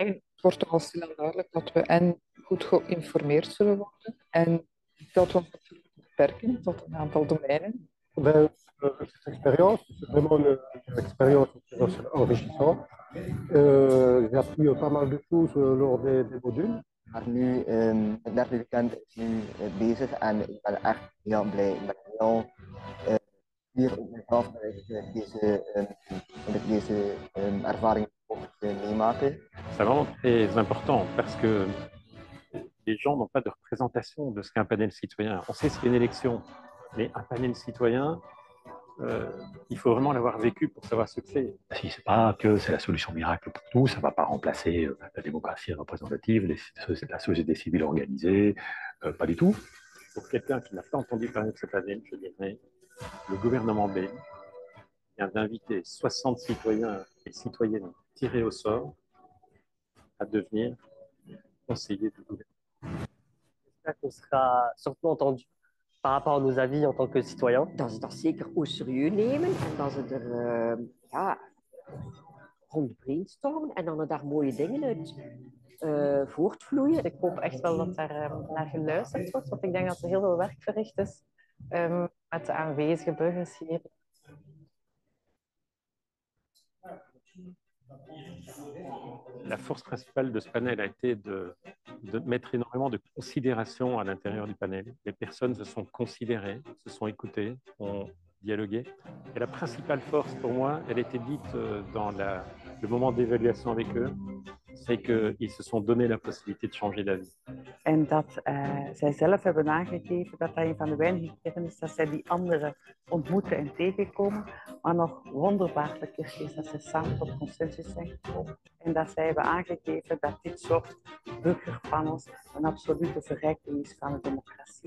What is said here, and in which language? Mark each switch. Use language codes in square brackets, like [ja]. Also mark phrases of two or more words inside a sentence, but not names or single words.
[nl] Het wordt toch al snel duidelijk dat we en goed geïnformeerd zullen worden en dat we ons beperken tot een aantal domeinen. [fr] Cette expérience, c'est vraiment une expérience enrichissante. J'ai appris pas mal de choses lors des modules. [nl] Maar nu, het derde weekend is nu bezig en ik ben echt heel blij. Ik ben heel hier op mezelf dat ik deze ervaring mocht meemaken. [fr] C'est vraiment très important parce que les gens n'ont pas de représentation de ce qu'est un panel citoyen. On sait ce qu'est une élection, mais un panel citoyen, il faut vraiment l'avoir vécu pour savoir ce que c'est. Si c'est pas que c'est la solution miracle pour tout, ça va pas remplacer la démocratie représentative, la société civile organisée, pas du tout. Pour quelqu'un qui n'a pas entendu parler de ce panel, je dirais, le gouvernement belge vient d'inviter 60 citoyens et citoyennes tirés au sort à devenir conseillers du gouvernement. J'espère qu'on sera surtout entendu par rapport à nos avis en tant que citoyens. [nl] Dat ze dat zeker au serieus nemen en dat ze er ja, rond brainstormen en dan er daar mooie dingen uit voortvloeien. Ik hoop echt wel dat daar naar geluisterd wordt, want ik denk dat er heel veel werk verricht is met de aanwezige burgers hier. [fr] La force principale de ce panel a été de mettre énormément de considération à l'intérieur du panel. Les personnes se sont considérées, se sont écoutées, ont dialogué. Et la principale force pour moi, elle était dite dans le moment d'évaluation avec eux, c'est qu'ils se sont donné la possibilité de changer d'avis. [nl] En dat zij zelf hebben aangegeven dat dat een van de weinige keren is dat zij die anderen ontmoeten en tegenkomen. Maar nog wonderbaarlijker is dat zij samen tot consensus zijn gekomen. En dat zij hebben aangegeven dat dit soort burgerpanels een absolute verrijking is van de democratie.